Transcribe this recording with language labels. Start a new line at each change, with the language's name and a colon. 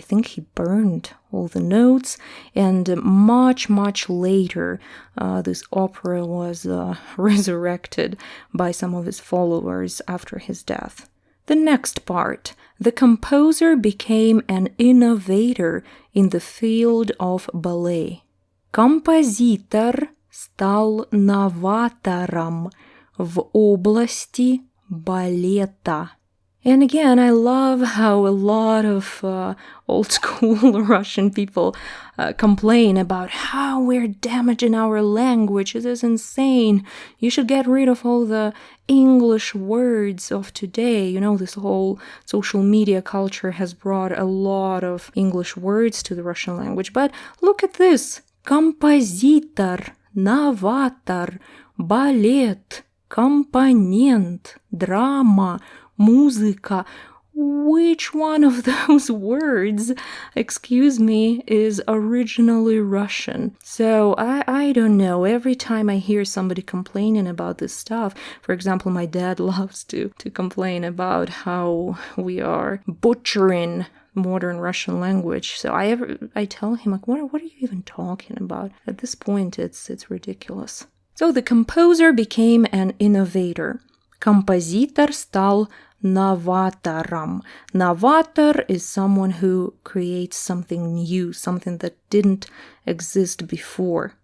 English: I think he burned all the notes. And much, much later, this opera was resurrected by some of his followers after his death. The next part. The composer became an innovator in the field of ballet.
Russian: Композитор стал новатором в области балета.
English: And again, I love how a lot of old school Russian people complain about how we're damaging our language. It is insane. You should get rid of all the English words of today. You know, this whole social media culture has brought a lot of English words to the Russian language. But look at this.
Russian: Композитор, новатор, балет, компонент, драма, музыка.
English: Which one of those words, excuse me, is originally Russian? So I don't know. Every time I hear somebody complaining about this stuff, for example, my dad loves to complain about how we are butchering modern Russian language. So I tell him, like, what are you even talking about? At this point, it's ridiculous. So the composer became an innovator.
Russian: Композитор стал новатором.
English: Novator is someone who creates something new, something that didn't exist before.